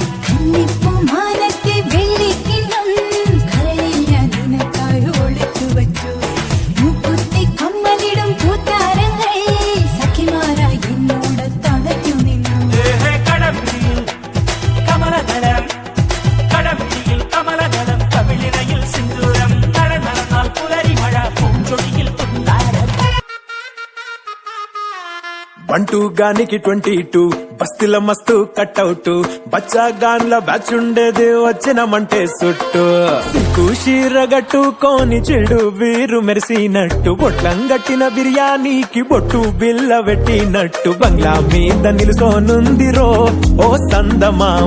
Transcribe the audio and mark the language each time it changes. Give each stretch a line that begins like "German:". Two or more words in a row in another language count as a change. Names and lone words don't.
Malayalam: മാനത്തെ വെള്ളിക്കിണ്ണം കരളിൽ ഞാൻ നിനക്കായി ഒളിച്ചു വച്ചു മുക്കുത്തി കമ്മലിടും പൂത്താരങ്ങൾ സഖിമാരായി എന്നോട് തളയ്ക്കു നിന്നു കടമിഴിയിൽ കമലതലം കവിളിണയിൽ സിന്ദൂരം നടന്നാൽ പുലരി മഴ പൂഞ്ചൊടിയിൽ പുന്നാരം
Telugu: 1-2 గానికి 22 బస్తీల మస్తు కట్అవుట్ బచ్చా గాన్ల బ్యాచ్ ఉండేది వచ్చినమంటే సుట్టు సిక్కు షీరగట్టుకోని చెడు వీరు మెరిసినట్టు బొట్లం గట్టిన బిర్యానీకి బొట్టు బిల్ల పెట్టినట్టు బంగ్లా మీద నిలుసోనుందిరో ఓ సందమావ